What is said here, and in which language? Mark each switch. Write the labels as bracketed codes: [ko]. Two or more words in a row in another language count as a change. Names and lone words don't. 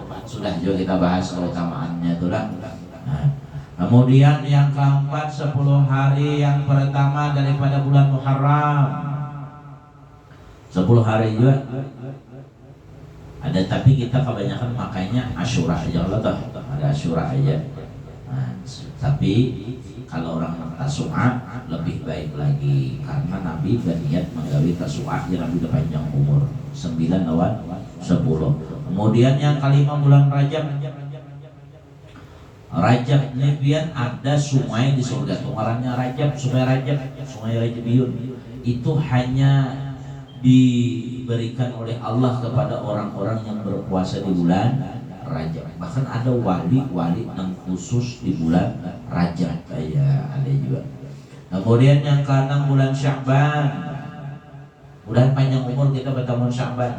[id] Sudah juga kita bahas keutamaannya itu lah. Nah, kemudian yang keempat 10 hari yang pertama daripada bulan Muharram 10 hari juga ada, tapi kita kebanyakan makanya Asyura aja Allah tuh, ada Asyura aja. Nah, tapi kalau orang Tasu'a lebih baik lagi karena Nabi berniat menggawi Tasu'a yang Nabi udah panjang umur 9 lawan 10. Kemudian yang kelima bulan Rajab. Rajab Nebian ada sungai di surga, ngarannya Rajab, sungai Rajabiyun. Itu hanya diberikan oleh Allah kepada orang-orang yang berpuasa di bulan Rajab. Bahkan ada wali-wali yang khusus di bulan Rajab, ya ada juga. Kemudian yang keenam bulan Sya'ban. Bulan panjang umur kita bertemu Sya'ban.